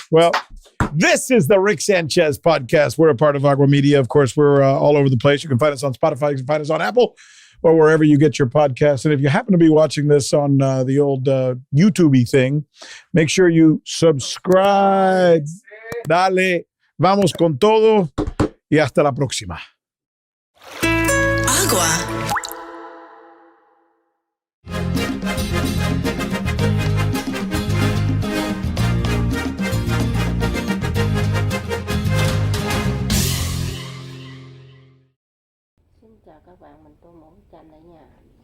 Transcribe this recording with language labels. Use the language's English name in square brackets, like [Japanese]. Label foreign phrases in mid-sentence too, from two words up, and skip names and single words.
[English] Well, this is the Rick Sanchez podcast. We're a part of Agua Media. Of course, we're all over the place. You can find us on Spotify. You can find us on Apple or wherever you get your podcasts. And if you happen to be watching this on the old YouTube-y thing, make sure you subscribe. [Spanish] Dale. Vamos con todo. Y hasta la próxima. Agua. [Vietnamese] Xin chào các bạn, mình tô món chanh ở nhà.